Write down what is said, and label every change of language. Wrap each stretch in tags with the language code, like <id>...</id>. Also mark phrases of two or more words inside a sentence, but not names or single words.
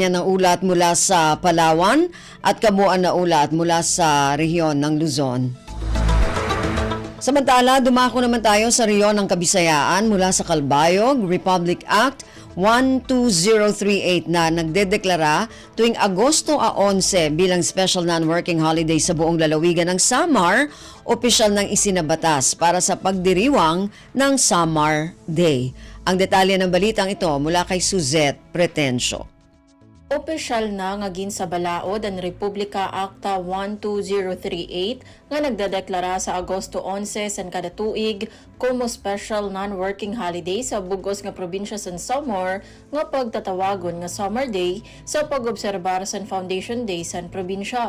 <tl>Yan ang ulat mula sa Palawan at kabuuan na ulat mula sa rehiyon ng Luzon. Samantala, dumako naman tayo sa rehiyon ng Kabisayaan mula sa Calbayog, Republic Act 12038 na nagdedeklara tuwing Agosto 11 bilang</tl> <en>special non-working holiday</en> <tl>sa buong lalawigan ng Samar, opisyal nang isinabatas para sa pagdiriwang ng Samar Day. Ang detalye ng balitang ito mula kay Suzette Pretencio.</tl> <war>Opisyal na nga ginsabalaod ang Republika Acta 12038 nga nagdadeklara sa Agosto 11 san kada tuig como</war> <en>special non-working holiday</en> <war>sa bugos nga probinsya sa Samar nga pagtatawagon nga Summer Day sa pag-obserbar sa Foundation Day sa probinsya.</war>